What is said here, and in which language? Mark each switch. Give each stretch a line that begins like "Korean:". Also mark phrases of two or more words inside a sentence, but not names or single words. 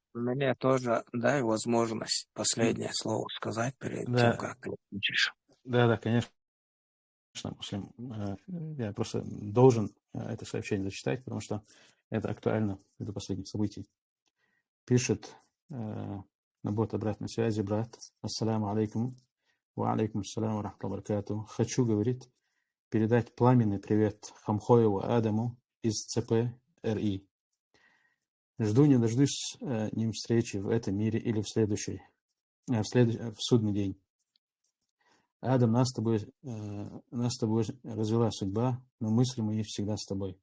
Russian: мне тоже дай возможность последнее слово сказать перед тем, Да, как ты кончишь. да, конечно, Муслим. Я просто должен это сообщение зачитать, потому что это актуально ввиду последних событий. Пишет на бот обратной связи брат.
Arabic: السلام عليكم. وعليكم السلام ورحمة الله وبركاته.
Russian: Хочу, говорит, передать пламенный привет Хамхоеву Адаму из ЦП РИ. Жду не дождусь ним встречи в этом мире или в следующий, в судный день. Адам, нас с тобой развела судьба, но мысли мои всегда с тобой.